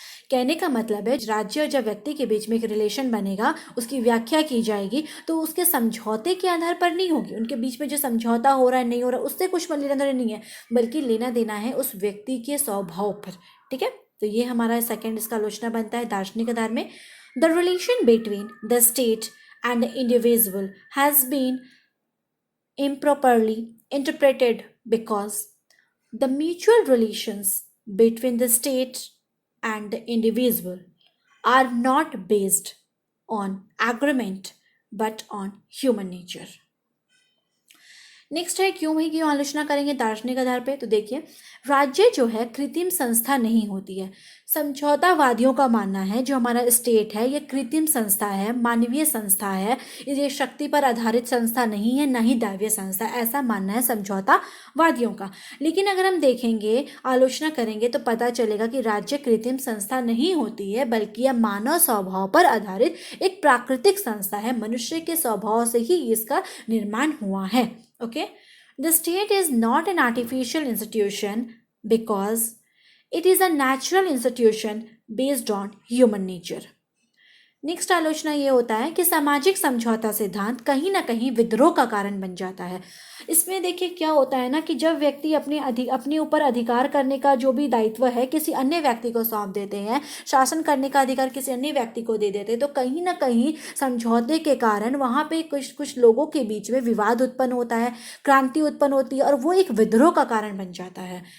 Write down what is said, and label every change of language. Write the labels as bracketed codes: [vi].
[hi] कहने का मतलब है राज्य और जब व्यक्ति के बीच में एक रिलेशन बनेगा, उसकी व्याख्या की जाएगी तो उसके समझौते के आधार पर नहीं होगी, उनके बीच में जो समझौता हो रहा है नहीं हो रहा उससे कुछ लेना देना नहीं है, बल्कि लेना देना है उस व्यक्ति के स्वभाव पर। ठीक है, तो ये हमारा सेकेंड इसका आलोचना बनता है दार्शनिक आधार में। [en] The relation between the state and the individual has been improperly interpreted because the mutual relations between the state and the individual are not based on agreement but on human nature. [hi] Next है क्यों भाई क्यों आलोचना करेंगे दार्शनिक आधार पे। तो देखिए, राज्य जो है कृत्रिम संस्था नहीं होती है। समझौतावादियों का मानना है जो हमारा स्टेट है ये कृत्रिम संस्था है, मानवीय संस्था है, ये शक्ति पर आधारित संस्था नहीं है, ना ही दैवीय संस्था, ऐसा मानना है समझौतावादियों का। लेकिन अगर हम देखेंगे, आलोचना करेंगे तो पता चलेगा कि राज्य कृत्रिम संस्था नहीं होती है, बल्कि यह मानव स्वभाव पर आधारित एक प्राकृतिक संस्था है। मनुष्य के स्वभाव से ही इसका निर्माण हुआ है। [en] Okay, the state is not an artificial institution because it is a natural institution based on human nature. [hi] Next आलोचना ये होता है कि सामाजिक समझौता सिद्धांत कहीं ना कहीं विद्रोह का कारण बन जाता है। इसमें देखिए क्या होता है ना कि जब व्यक्ति अपने ऊपर अधिकार करने का जो भी दायित्व है किसी अन्य व्यक्ति को सौंप देते हैं, शासन करने का अधिकार किसी अन्य व्यक्ति को दे देते हैं, तो कहीं ना कहीं समझौते के कारण वहाँ पे कुछ लोगों के बीच में विवाद उत्पन्न होता है, क्रांति उत्पन्न होती है और वो एक विद्रोह का कारण बन जाता है।